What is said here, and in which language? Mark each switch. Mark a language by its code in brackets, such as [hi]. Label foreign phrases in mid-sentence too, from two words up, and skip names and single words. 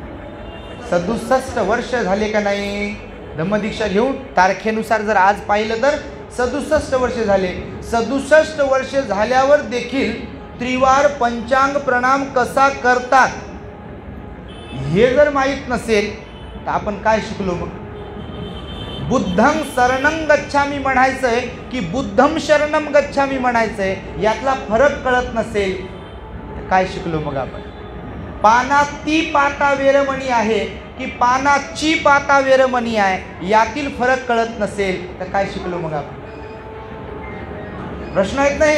[mr] 67 वर्ष झाले का नाही धम्मदीक्षा घेऊन. तारखेनुसार जर आज पाहिलं तर 67 वर्ष झाले. 67 वर्ष झाल्यावर देखील त्रिवार पंचांग प्रणाम कसा करतात हे जर माहीत नसेल तर आपण काय शिकलो मग. [pi] बुद्धं शरणं गच्छामी [mr] म्हणायचंय की [pi] बुद्धं शरणं गच्छामी [mr] म्हणायचंय, यातला फरक कळत नसेल तर काय शिकलो मग आपण. [pi] पानाती पाता वेरमणी [mr] आहे की [pi] पानाची पाता वेरमणी [mr] आहे, यातील फरक कळत नसेल तर काय शिकलो मग आपण. प्रश्न येत नाही.